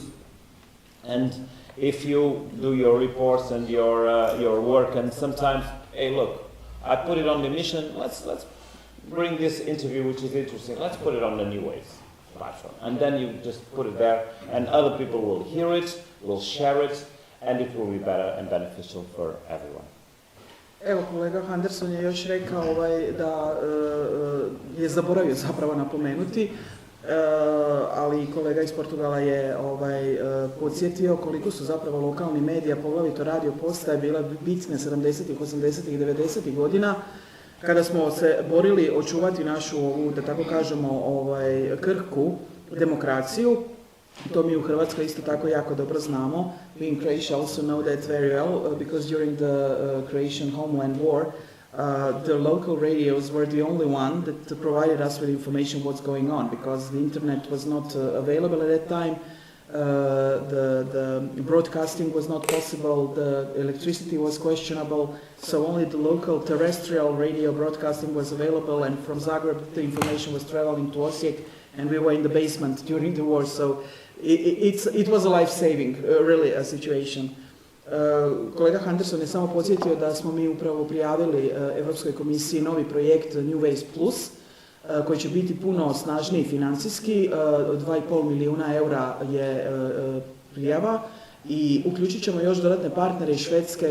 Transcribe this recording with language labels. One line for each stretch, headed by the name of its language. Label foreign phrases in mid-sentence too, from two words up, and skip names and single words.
English: And if you do your reports and your work, and sometimes, hey, look, I put it on the mission. Let's bring this interview, which is interesting. Let's put it on the Newaves platform, and then you just put it there, and other people will hear it, will share it, and it will be better and beneficial for everyone.
Croatian: Evo, kolega Henderson je još rekao da je zaboravio zapravo napomenuti, ali kolega iz Portugala je podsjetio koliko su zapravo lokalni medija, poglavito radio postaje, bile bitne 70-ih, 80-ih, 90-ih godina, kada smo se borili očuvati našu ovu, da tako kažemo, krhku demokraciju. To mi u Hrvatskoj isto tako jako dobro znamo.
English: We in Croatia also know that very well, because during the Croatian homeland war, the local radios were the only one that provided us with information what's going on, because the internet was not available at that time. The broadcasting was not possible, the electricity was questionable, so only the local terrestrial radio broadcasting was available, and from Zagreb the information was traveling to Osijek and we were in the basement during the war, so it was a life-saving, really, a situation.
Croatian: Kolega Henderson je samo podsjetio da smo mi upravo prijavili Europskoj komisiji novi projekt Newaves Plus, koji će biti puno snažniji financijski, 2,5 milijuna eura je prijava i uključit ćemo još dodatne partnere iz Švedske,